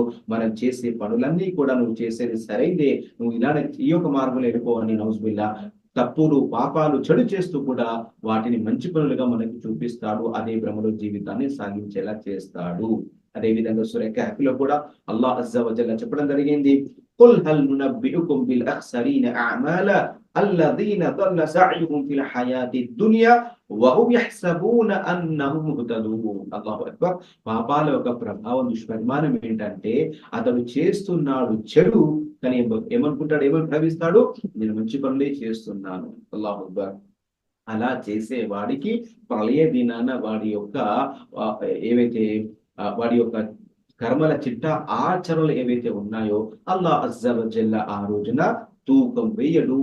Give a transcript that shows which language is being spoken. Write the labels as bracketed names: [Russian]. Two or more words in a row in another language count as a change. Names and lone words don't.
[Telugu] మనం చేసే పనులన్నీ కూడా నువ్వు చేసేది సరైందే, నువ్వు ఇలానే ఈ యొక్క మార్గంలో వెళ్ళిపో అని నౌజుబిల్లా తప్పులు, పాపాలు, చెడు చేస్తూ కూడా వాటిని మంచి పనులుగా మనకి చూపిస్తాడు. అదే భ్రమలో జీవితాన్ని సాగించేలా చేస్తాడు. అదే విధంగా సూరా కహ్ఫ్‌లో కూడా [Arabic] الله عز وجل [Telugu] చెప్పడం జరిగింది. [Arabic] قل هل ننبئكم بالأخسرين أعمالا الذين ضل سعيهم في الحياة الدنيا وهم يحسبون أنهم مهتدون. الله أكبر. [Telugu] పాపాల యొక్క ప్రభావం, దుష్పరిమాణం ఏంటంటే అతడు చేస్తున్నాడు చెడు, కానీ ఏమనుకుంటాడు, ఏమని భావిస్తాడు, నేను మంచి పనులే చేస్తున్నాను. [Arabic] الله أكبر. [Telugu] అలా చేసే వాడికి ప్రళయ దినాన వాడి యొక్క కర్మల చిట్ట, ఆచరణలు ఏవైతే ఉన్నాయో [Arabic] الله عز وجل [Telugu] ఆ రోజున తూకం వేయడు.